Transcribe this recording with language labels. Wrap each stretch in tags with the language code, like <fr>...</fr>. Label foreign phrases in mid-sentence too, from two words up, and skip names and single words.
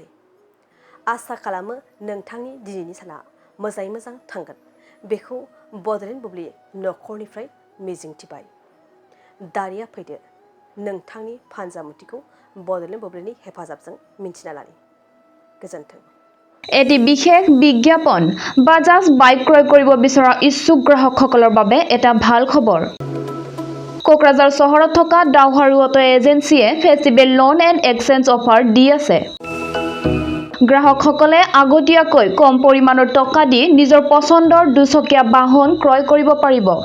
<brx>आसा खालामो नोंथांनि दिनैनि साना मोजाङै मोजां थांगोन, बेखौ बड'लेण्ड बुब्लि नखरनिफ्राय मिजिंथिबाय। दानिया फैदो नोंथांनि फानजामुथिखौ बड'लेण्ड बुब्लिनि हेफाजाबजों मिन्थिना लानि। गोजोन्थों।</brx> <as>এটি বিশেষ বিজ্ঞাপন বাজাজ বাইক ক্ৰয় কৰিব বিচৰা ইচ্ছুক গ্ৰাহকসকলৰ বাবে এটা ভাল খবৰ। কোকৰাঝাৰ চহৰত থকা ডাউহাৰু অটো এজেন্সিয়ে</as> <en>festival loan and exchange offer</en> <as>দি আছে। গ্ৰাহকসকলে আগতীয়াকৈ কম পৰিমাণৰ টকা দি নিজৰ পছন্দৰ দুচকীয়া বাহন ক্ৰয় কৰিব পাৰিব।</as>